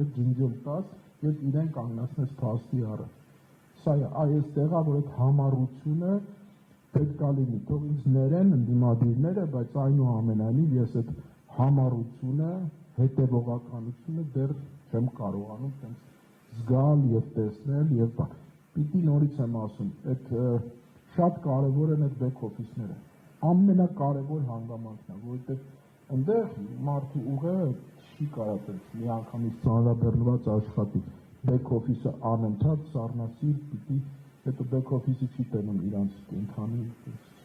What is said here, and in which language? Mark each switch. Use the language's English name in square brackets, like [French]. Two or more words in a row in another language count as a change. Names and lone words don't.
[Armenian] ջնջել տաս եւ իրեն կանգնացնես փաստի առաջ։ Սա է այստեղ է, որ այդ համառությունը պետք է լինի, թող ինձ ներեն ընդդիմադիրները, բայց այնուամենայնիվ ես այդ համառությունը, հետևողականությունը դեռ չեմ կարողանում տենց զգալ եւ տեսնել եւ բան։ Պիտի նորից եմ ասում, այդ շատ կարևոր են այդ [English] back office- [Armenian] ները։ Ամենակարևոր հանգամանքն է, որովհետեւ այնտեղ մարդու ուղեղը չի կարող տենց միանգամից ծանրաբեռնված աշխատի։ [English] Back office- [Armenian] ը անընդհատ սառնասիր պիտի, հետո [English] back office- [Armenian] ը չի տենում իրանց կենթանի